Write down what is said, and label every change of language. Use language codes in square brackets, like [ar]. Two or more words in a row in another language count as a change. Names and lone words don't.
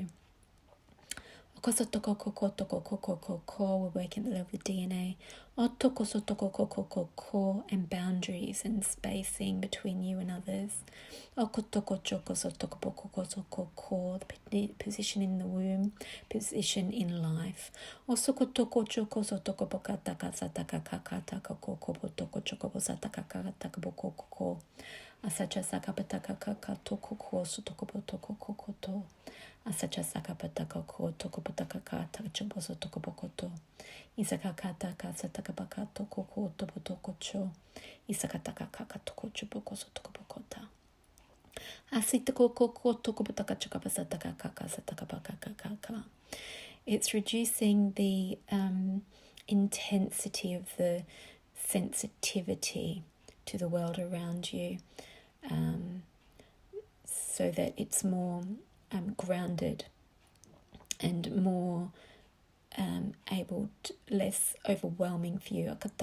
[en] We're working at the level of DNA. And boundaries and spacing between you and others. The position in the womb, position in life. Asacha sakapataka toko ko sotoko toko kokoto. Asacha sakapataka ko toko pataka kata choboso toko bokoto. Isakakata kasatakabaka toko ko tobo toko cho. Isakataka kaka toko choboko sotoko bokota. Asitako koko toko pataka chokapasataka kaka satakabaka kaka. It's reducing the intensity of the sensitivity to the world around you, so that it's more grounded and more less overwhelming for you.